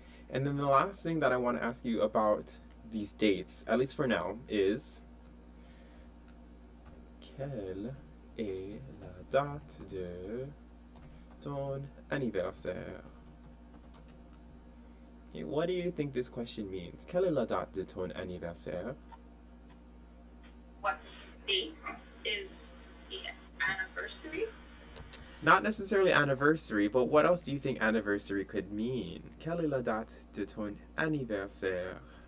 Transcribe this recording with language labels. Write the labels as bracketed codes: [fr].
[en] And then the last thing that I want to ask you about these dates, at least for now, is [fr] quelle est la date de ton anniversaire? [en] Okay, what do you think this question means? [fr] Quelle est la date de ton anniversaire? [en] What date is the anniversary? Not necessarily anniversary, but what else do you think anniversary could mean? [fr] Quelle est la date de ton anniversaire?